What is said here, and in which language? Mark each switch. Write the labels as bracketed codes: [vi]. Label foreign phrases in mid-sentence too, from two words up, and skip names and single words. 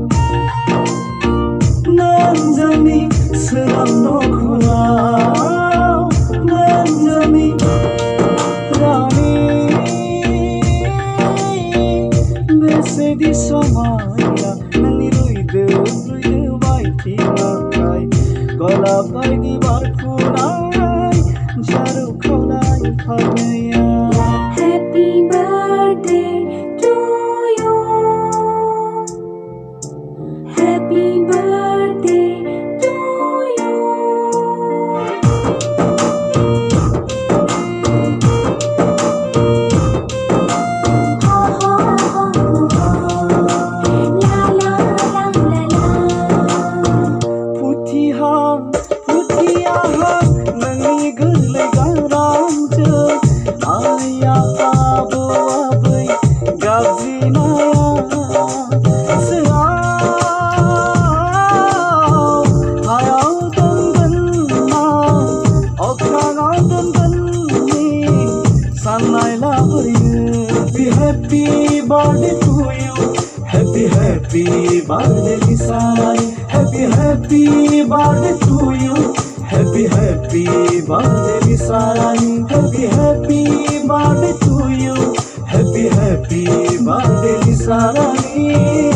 [brx] नों जोंनि सोरां नखराव, नों जोंनि रानि बेसेदि समायना नोंनि रुइदो बायथिंनाय गलाब बायदि बारफुनाय जारौ खावनाय फारनैया [en] Happy birthday to you. Happy birthday to you. Ha ha ha ha. La la la la la. [brx] फुथिहां फुथियाहां नोंनि गोरलै गारांजों आइ आफा आबौ आबै गाबज्रिनाया सोआव हायाव दोनगोन ना अख्राङाव दोनगोन नि साननाय लाबोयो [en] happy birthday to you, happy happy birthday Lisa Rani, happy happy birthday to you, happy happy birthday Lisa Rani, happy happy birthday to you, happy happy birthday Lisa Rani.